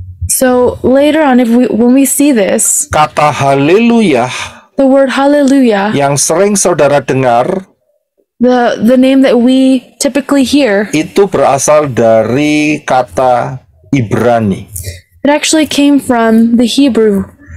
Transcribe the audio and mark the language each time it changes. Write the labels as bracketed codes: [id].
[en] So later on, when we see this, [id] kata haleluya [en] the word hallelujah, [id] yang sering saudara dengar [en] the name that we typically hear, [id] itu berasal dari kata Ibrani [en] it actually came from the Hebrew